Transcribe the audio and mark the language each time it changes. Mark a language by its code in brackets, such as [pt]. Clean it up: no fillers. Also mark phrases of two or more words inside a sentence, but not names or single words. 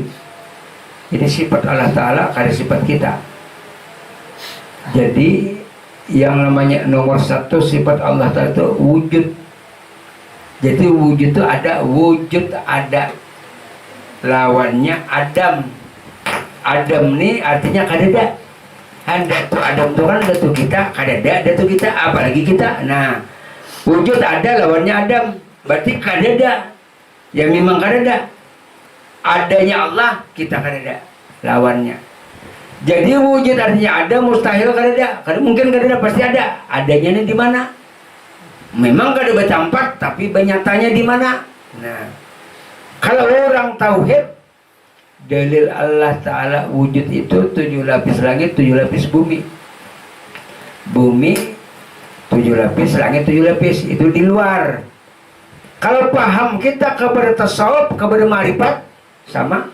[id] Jadi sifat Allah Ta'ala ada sifat kita. Jadi yang namanya nomor satu sifat Allah Ta'ala itu wujud. Jadi wujud itu ada, wujud ada. Lawannya Adam. Adam ini artinya kadada. Datu Adam itu kan datu kita, kadada datu kita, apalagi kita. Nah, wujud ada lawannya Adam. Berarti kadada. Ya memang kadada. Adanya Allah, kita kadada lawannya. Jadi wujud artinya ada, mustahil kadada. Karena mungkin kadada pasti ada. Adanya ini di mana? Memang kadada bertempat, tapi nyatanya di mana? Nah, kalau orang tauhid, dalil Allah Ta'ala wujud itu 7 lapis langit, 7 lapis bumi. Bumi 7 lapis, langit 7 lapis. Itu di luar. Kalau paham kita kepada tasawuf, kepada ma'rifat, sama.